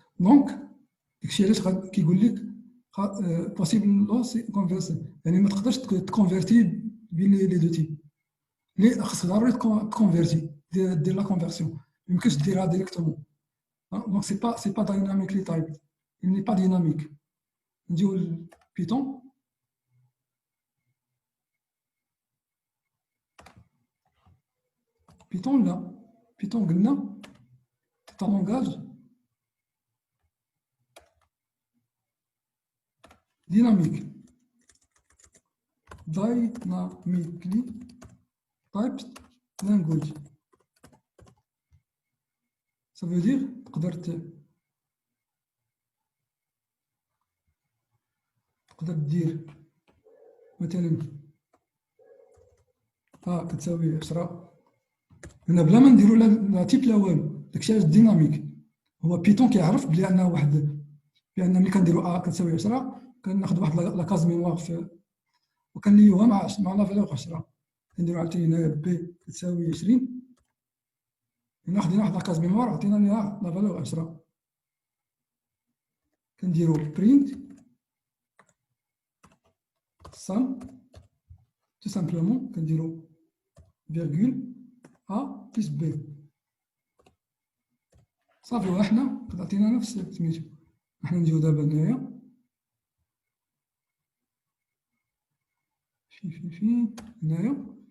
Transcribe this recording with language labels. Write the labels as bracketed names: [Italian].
[Arabic] دونك داكشي علاش كيقول لك بوسيبل لوس كونفرسي، يعني ما تقدرش تكونفيرتي بين لي دو تيب، لي خاصك ضروري تكونفيرتي دير لا كونفيرسيون، ما يمكنش ديرها ديريكتومون. دونك سي با دايناميكلي تايب، [French] il n'est pas dynamique. [Arabic] نجيو لبيتون، [French] لا بيتون قلنا c'est un langage dynamique, [English] dynamically typed language. [French] Ça veut dire [Arabic] تقدر دير مثلا كتساوي 10 هنا بلا ما نديرو لا تيب لا والو. داكشي علاش ديناميك، هو بيتون كيعرف بلي عندنا بان ملي كنديرو كتساوي 10 كناخذ واحد لا كاز ميموار وكنليوها مع لا فالور 10. كنديرو عاوتاني هنايا بي كتساوي 20، هنا خدينا واحد لا كاز ميموار عطينا ليها لا فالور 10. كنديرو برينت sum [French] tout simplement [Arabic] كنديرو فيرغول A plus B صافي. وحنا قد عطينا نفس سميتو. حنا نجيو دابا هنايا في هنايا